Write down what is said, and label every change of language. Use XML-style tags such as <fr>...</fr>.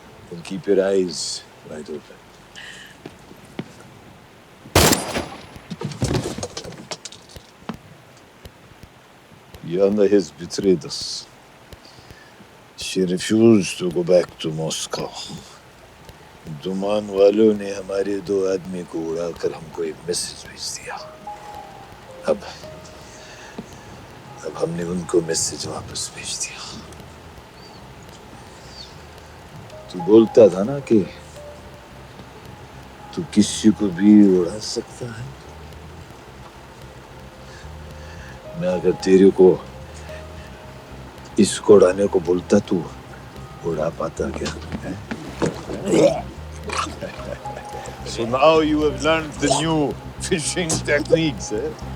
<en>Then keep your eyes wide open. Yana has betrayed us. She refused to go back to Moscow.</en> <hi>दुमान वालों ने हमारे 2 आदमी को उड़ाकर हमको एक मैसेज भेज दिया. अब हमने उनको मैसेज वापस भेज दिया. तू बोलता था ना कि तू किसी को भी उड़ा सकता है. मैं अगर तेरे को इसको उड़ाने को बोलता तू उड़ा पाता क्या?</hi> <en>So now you have learned the new fishing techniques, eh?</en>